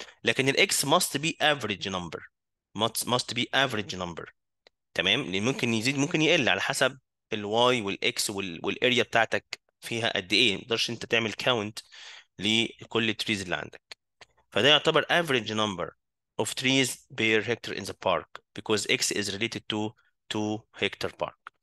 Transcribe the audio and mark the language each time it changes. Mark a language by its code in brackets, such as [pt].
[ar] لكن ال [en] x must be average number، must be average number. [ar] تمام، لان ممكن يزيد ممكن يقل على حسب الواي والاكس والاريا بتاعتك فيها قد ايه، ما تقدرش انت تعمل كاونت لكل التريز اللي عندك. فده يعتبر [en] average number of trees per hectare in the park because x is related to 2-hectare park.